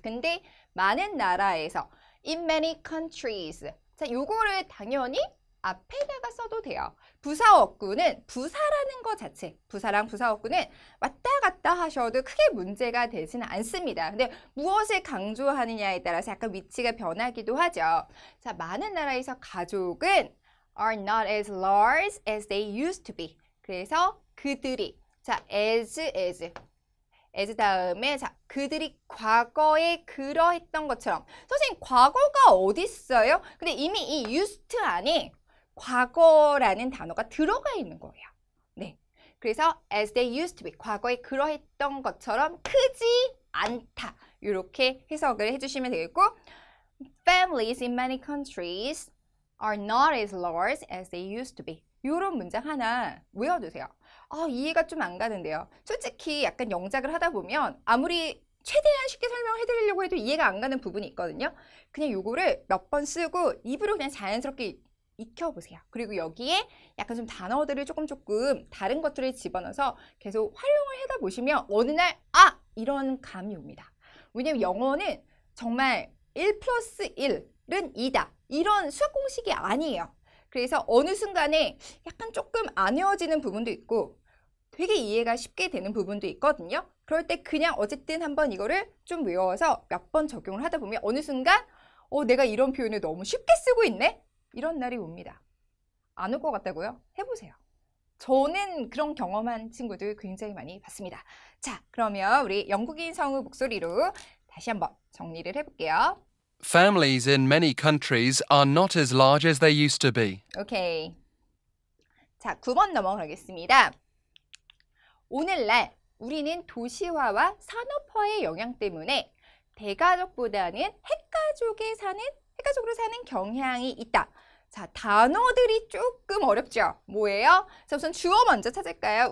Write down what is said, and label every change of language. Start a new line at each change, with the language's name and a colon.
Korean: 근데 많은 나라에서
English: in many countries.
Korean: 자, 요거를 당연히 앞에다가 써도 돼요. 부사어구는 부사라는 것 자체, 부사랑 부사어구는 왔다 갔다 하셔도 크게 문제가 되지는 않습니다. 근데 무엇을 강조하느냐에 따라서 약간 위치가 변하기도 하죠. 자, 많은 나라에서 가족은
English: are not as large as they used to be.
Korean: 그래서 그들이, 자, as 다음에 자, 그들이 과거에 그러했던 것처럼. 선생님, 과거가 어디 있어요? 근데 이미 이 used 안에 과거라는 단어가 들어가 있는 거예요. 네. 그래서
English: as they used to be,
Korean: 과거에 그러했던 것처럼 크지 않다. 이렇게 해석을 해주시면 되겠고
English: families in many countries are not as large as they used to be.
Korean: 이런 문장 하나 외워두세요. 이해가 좀 안 가는데요. 솔직히 약간 영작을 하다 보면 아무리 최대한 쉽게 설명해 드리려고 해도 이해가 안 가는 부분이 있거든요. 그냥 요거를 몇 번 쓰고 입으로 그냥 자연스럽게 익혀보세요. 그리고 여기에 약간 좀 단어들을 조금 다른 것들을 집어넣어서 계속 활용을 하다 보시면 어느 날 이런 감이 옵니다. 왜냐면 영어는 정말 1 플러스 1은 2다. 이런 수학 공식이 아니에요. 그래서 어느 순간에 약간 조금 안 외워지는 부분도 있고 되게 이해가 쉽게 되는 부분도 있거든요. 그럴 때 그냥 어쨌든 한번 이거를 좀 외워서 몇 번 적용을 하다 보면 어느 순간 내가 이런 표현을 너무 쉽게 쓰고 있네? 이런 날이 옵니다. 안 올 것 같다고요? 해보세요. 저는 그런 경험한 친구들 굉장히 많이 봤습니다. 자, 그러면 우리 영국인 성우 목소리로 다시 한번 정리를 해볼게요.
English: Families in many countries are not as large as they used to be.
Korean: 오케이. 자, 9번 넘어가겠습니다. 오늘날 우리는 도시화와 산업화의 영향 때문에 대가족보다는 핵가족으로 사는 경향이 있다. 자, 단어들이 조금 어렵죠? 뭐예요? 자, 우선 주어 먼저 찾을까요?